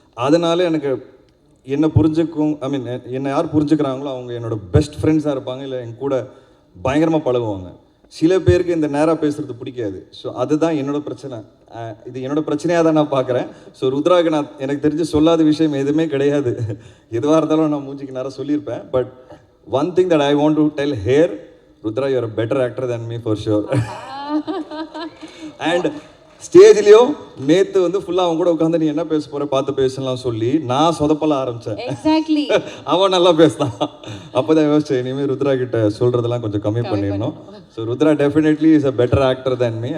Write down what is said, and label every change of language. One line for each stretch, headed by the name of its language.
Tamil: அதனால எனக்கு என்னை புரிஞ்சுக்கும், ஐ மீன் என்னை யார் புரிஞ்சுக்கிறாங்களோ அவங்க என்னோட பெஸ்ட் ஃப்ரெண்ட்ஸாக இருப்பாங்க, இல்லை என் கூட பயங்கரமாக பழகுவாங்க. சில பேருக்கு இந்த நேராக பேசுகிறது பிடிக்காது. ஸோ அதுதான் என்னோட பிரச்சனை. இது என்னோட பிரச்சனையாக தான் நான் பார்க்குறேன். ஸோ ருத்ராவுக்கு நான் எனக்கு தெரிஞ்சு சொல்லாத விஷயம் எதுவுமே கிடையாது. எதுவாக இருந்தாலும் நான் மூஞ்சிக்கு நேராக சொல்லியிருப்பேன்.
English: But one thing that I want to tell here, Rudra, you are a better actor than me for sure.
Tamil: And ஸ்டேஜ்லேயும் நேற்று வந்து ஃபுல்லாக அவன் கூட உட்காந்து நீ என்ன பேச போகிற பார்த்து பேசலாம் சொல்லி நான் சொதப்பல ஆரம்பித்தேன்.
English: Exactly.
Tamil: அவன் நல்லா பேசினான். அப்போ தான் யோசிச்சேன், இனிமேல் ருத்ரா கிட்ட சொல்கிறதெல்லாம் கொஞ்சம் கம்மி பண்ணிடணும். So Rudra
English: Definitely is a better actor than me.